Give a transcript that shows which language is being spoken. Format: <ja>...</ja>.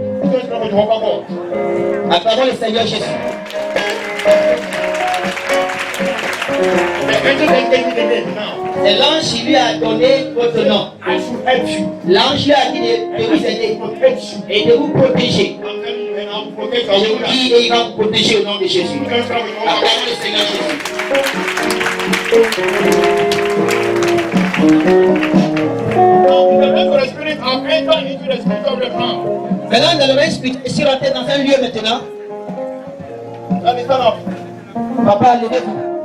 <en>It's your name, Jehovah God.</en> <fr>Acclamons le Seigneur Jésus.</fr> <en>The angel then gave me the name now.</en> <fr>C'est l'ange qui lui a donné votre nom.</fr> <en>I should help you.</en> <fr>L'ange lui a dit de vous aider</fr> <en>Protect you.</en> <fr>et de vous protéger.</fr> <en>I'm telling you, and I'll protect</en> <fr>Je vous</fr> <en>you.</en> <fr>dis et il va vous protéger au nom de Jésus.</fr> <en>You can start with Jehovah</en> <fr>Acclamons le Seigneur Jésus.</fr> <en>Now, in the rest of the spirit, I've entered into the spirit of the ground.</en> <fr>Maintenant, dans le même esprit, je suis rentré dans un lieu maintenant.</fr> <en>Let me stand up.</en> <fr>Papa, levez-vous.</fr>